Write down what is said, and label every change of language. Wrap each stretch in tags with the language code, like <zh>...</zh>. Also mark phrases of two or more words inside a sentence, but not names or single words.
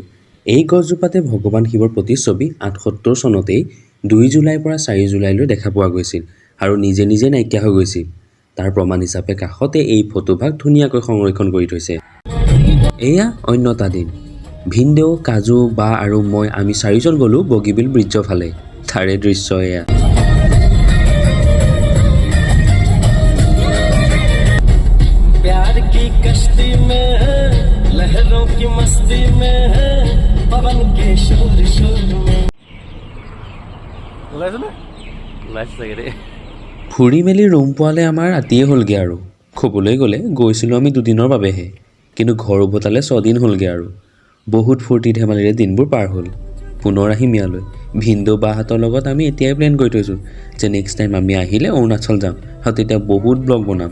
<as>এই গছজোপাতে ভগৱান শিৱৰ প্ৰতিচ্ছবি ৭৮ চনতেই ২ জুলাইৰ পৰা ৪ জুলাইলৈ দেখা পোৱা গৈছিল আৰু নিজে নিজে নাইকিয়া হৈ গৈছিল। তাৰ প্ৰমাণ হিচাপে কাষতে এই ফটোভাগ ধুনীয়াকৈ সংৰক্ষণ কৰি থৈছে। এয়া অন্য এটা দিন। ভিনদেউ, কাজু, বা আৰু মই আমি ৪জন গ'লোঁ বগীবিল ব্ৰিজৰ ফালে। তাৰে দৃশ্য এয়া।</as> <hi>प्यार की कश्ती में लहरों की मस्ती में पवन के शोर शोर में</hi> <as>ফুৰি মেলি ৰুম পোৱালে আমাৰ ৰাতিয়ে হ'লগৈ আৰু। ক'বলৈ গ'লে গৈছিলোঁ আমি দুদিনৰ বাবেহে, কিন্তু ঘৰ উভতালে ৬ দিন হ'লগৈ আৰু। বহুত ফূৰ্তি ধেমালিৰে দিনবোৰ পাৰ হ'ল। পুনৰ আহিম ইয়ালৈ। ভিনদেউ বাহঁতৰ লগত আমি এতিয়াই প্লেন কৰি থৈছোঁ যে</as> <en>next time</en> <as>আমি আহিলে অৰুণাচল যাম আৰু তেতিয়া বহুত ব্লগ বনাম।</as>